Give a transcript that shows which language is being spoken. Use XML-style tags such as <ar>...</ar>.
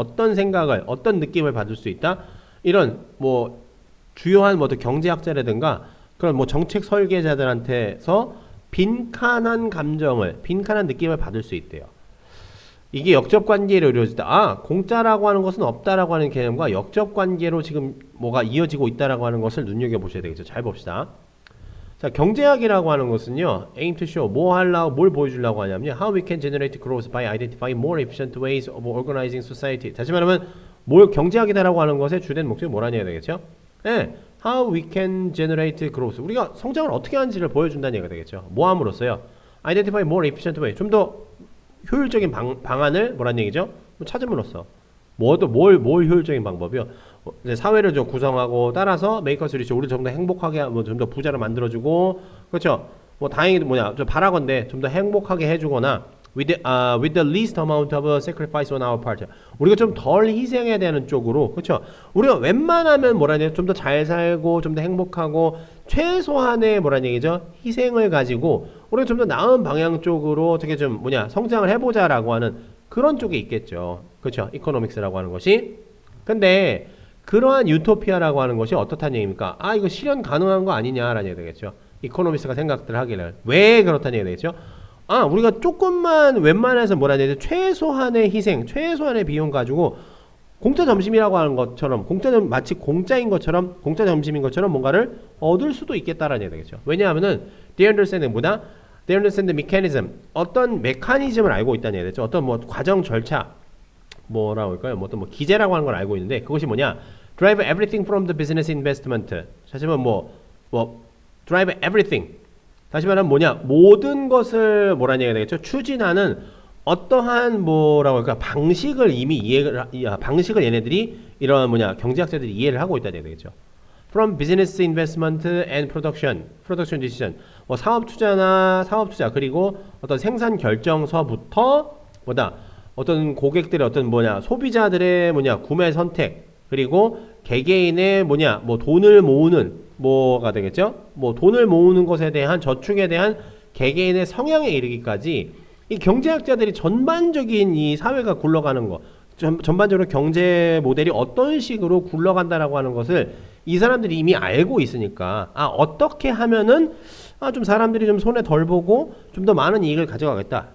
<ko>어떤 생각을 어떤 느낌을 받을 수 있다. 이런 주요한 경제학자라든가 그런 정책 설계자들한테서 빈칸한 느낌을 받을 수 있대요. 이게 역접관계로 이루어지다. 공짜라고 하는 것은 없다라고 하는 개념과 역접관계로 지금 뭐가 이어지고 있다라고 하는 것을 눈여겨보셔야 되겠죠. 잘 봅시다. 자, 경제학이라고 하는 것은요,</ko> <en>aim to show,</en> <ko>뭐 하려고, 뭘 보여주려고 하냐면요,</ko> <en>how we can generate growth by identifying more efficient ways of organizing society.</en> <ko>다시 말하면, 뭘 경제학이다라고 하는 것의 주된 목적이 뭐라는 얘기가 되겠죠?</ko> <en>네, how we can generate growth.</en> <ko>우리가 성장을 어떻게 하는지를 보여준다는 얘기가 되겠죠. 뭐 함으로써요?</ko> <en>identify more efficient way.</en> <ko>좀 더 효율적인 방안을 뭐라는 얘기죠? 찾음으로써. 뭘 효율적인 방법이요? 이제 사회를 좀 구성하고 따라서</ko> <en>make us rich,</en> <ko>우리 좀 더 행복하게, 좀 더 부자를 만들어주고, 그렇죠? 뭐 다행히 좀 바라건대 좀 더 행복하게 해주거나,</ko> <en>with the least amount of sacrifice on our part.</en> <ko>우리가 좀 덜 희생해야 되는 쪽으로, 그렇죠? 우리가 웬만하면 뭐라는 얘기, 좀 더 잘 살고, 좀 더 행복하고, 최소한의 뭐라는 얘기죠? 희생을 가지고 우리가 좀 더 나은 방향 쪽으로 어떻게 좀 성장을 해보자라고 하는 그런 쪽에 있겠죠. 그렇죠? 이코노믹스라고 하는 것이. 근데 그러한 유토피아라고 하는 것이 어떻다는 얘기입니까? 아, 이거 실현 가능한 거 아니냐라는 얘기 되겠죠. 이코노미스트가 생각들 하기를. 왜 그렇다는 얘기 되겠죠? 아, 우리가 조금만 웬만해서 뭐라는 얘기죠? 최소한의 희생, 최소한의 비용 가지고 공짜 점심이라고 하는 것처럼, 마치 공짜인 것처럼, 공짜 점심인 것처럼 뭔가를 얻을 수도 있겠다라는 얘기 되겠죠. 왜냐하면은</ko> <en>they understand the mechanism,</en> <ko>어떤 메커니즘을 알고 있다는 얘기 되죠. 어떤 뭐 과정 절차, 뭐라고 할까요? 어떤 기제라고 하는 걸 알고 있는데, 그것이 뭐냐?</ko> <en>drive everything from the business investment.</en> <ko>다시 말하면</ko> <en>drive everything.</en> <ko>다시 말하면 모든 것을 뭐라는 얘기가 되겠죠? 추진하는 어떠한 뭐라고 할까? 방식을 이미 방식을 얘네들이 이런 경제학자들이 이해를 하고 있다는 얘기가 되겠죠.</ko> <en>from business investment and production decision.</en> <ko>사업 투자 그리고 어떤 생산 결정서부터 어떤 고객들의 어떤 소비자들의 구매 선택, 그리고 개개인의 돈을 모으는 뭐가 되겠죠? 돈을 모으는 것에 대한 저축에 대한 개개인의 성향에 이르기까지 이 경제학자들이 전반적인 이 사회가 굴러가는 거, 전반적으로 경제 모델이 어떤 식으로 굴러간다라고 하는 것을 이 사람들이 이미 알고 있으니까, 어떻게 하면은 좀 사람들이 좀 손에 덜 보고 좀 더 많은 이익을 가져가겠다.</ko>